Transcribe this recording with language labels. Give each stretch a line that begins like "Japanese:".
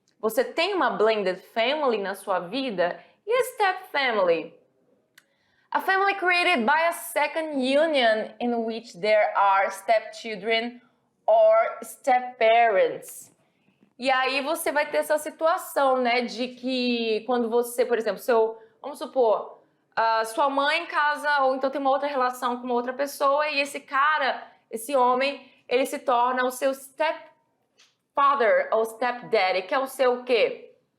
Portuguese: Você tem uma blended family na sua vida e a step family?
English: A family created by a second union in which there are stepchildren or step-parents.
Portuguese: E aí você vai ter essa situação, né, de que quando você, por exemplo, vamos supor, sua mãe casa ou então tem uma outra relação com uma outra pessoa e esse homem, ele se torna o seu stepfather ou stepdaddy, que é o seu o quê?